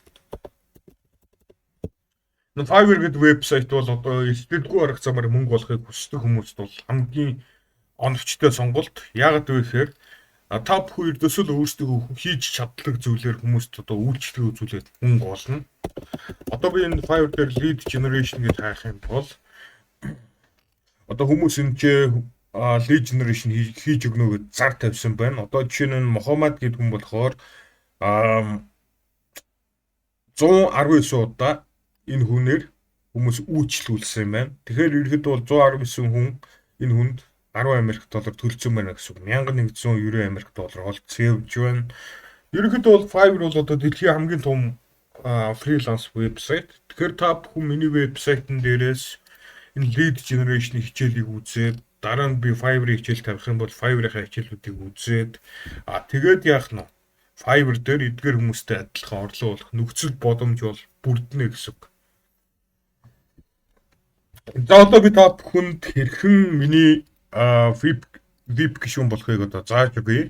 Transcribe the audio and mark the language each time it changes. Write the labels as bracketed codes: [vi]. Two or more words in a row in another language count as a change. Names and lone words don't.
[mn] Fiverr гэдэг вебсайт бол одоо эсдэлгүй арга замаар мөнгө олохыг хүсдэг хүмүүст бол хамгийн оновчтой сонголт. Яагаад вэ гэхээр та бүхэн ердөөсөө л өөрсдөө хийж чаддаг зүйлээр хүмүүст одоо үйлчлэг үзүүлээд мөнгө олно. Одоо би энэ Fiverr дээр [en] lead generation [mn] гэж хайх юм бол одоо хүмүүс энэ [en] lead generation [mn] хийж өгнө гэж зар тавьсан байна. Одоо жишээ нь Мохаммад гэдэг хүн болохоор 119 удаа энэ хүнээр хүмүүс үйлчлүүлсэн байна. Тэгэхээр ерөнхийдөө бол 119 хүн энэ хүнд $10 төлсөн байна гэсэн үг. $1190 олцсон явж байна. Ерөнхийдөө бол Fiverr бол одоо дэлхийн хамгийн том фриланс вебсайт. Тэгэхээр та бүхэн миний вебсайтн дээрээс энэ [en] lead generation [mn] хичээлийг үзээд дараа нь би Fiverr хичээл тавих юм бол Fiverr-ийн хичээлүүдийг үзээд тэгээд яах нь Fiverr дээр эдгээр хүмүүстэй адилхан орлого олох нөхцөл боломж бол бүрднэ гэсэн үг. За одоо би та бүхэнд хэрхэн миний веб гишүүн болохыг одоо зааж өгье.